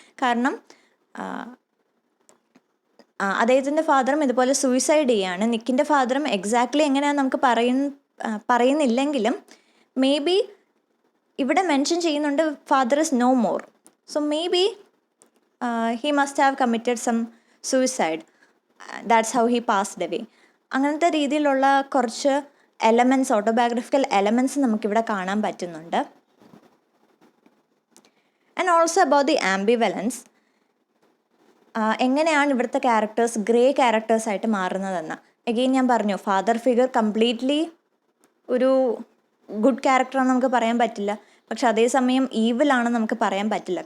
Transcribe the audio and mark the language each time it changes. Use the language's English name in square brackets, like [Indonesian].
[Malayalam] കാരണം അദ്ദേഹത്തിൻ്റെ ഫാദറും ഇതുപോലെ സൂയിസൈഡ് ചെയ്യാണ്. നിക്കിൻ്റെ ഫാദറും എക്സാക്ട്ലി എങ്ങനെയാണെന്ന് നമുക്ക് പറയുന്നില്ലെങ്കിലും മേ ബി ഇവിടെ മെൻഷൻ ചെയ്യുന്നുണ്ട് [English] Father is no more. So may be he must have committed some suicide. That's how he passed away. [Malayalam] അങ്ങനത്തെ രീതിയിലുള്ള കുറച്ച് എലമെൻറ്റ്സ്, ഓട്ടോബയോഗ്രഫിക്കൽ എലമെൻറ്റ്സ് നമുക്കിവിടെ കാണാൻ പറ്റുന്നുണ്ട്. [English] and also about the ambivalence, [Malayalam] എങ്ങനെയാണ് ഇവിടുത്തെ ക്യാരക്ടേഴ്സ് ഗ്രേ ക്യാരക്ടേഴ്സായിട്ട് മാറുന്നതെന്ന്. എഗെയിൻ ഞാൻ പറഞ്ഞു, ഫാദർ ഫിഗർ കംപ്ലീറ്റ്ലി ഒരു ഗുഡ് ക്യാരക്ടറാണെന്ന് നമുക്ക് പറയാൻ പറ്റില്ല, പക്ഷെ അതേസമയം ഈവിലാണെന്ന് നമുക്ക് പറയാൻ പറ്റില്ല.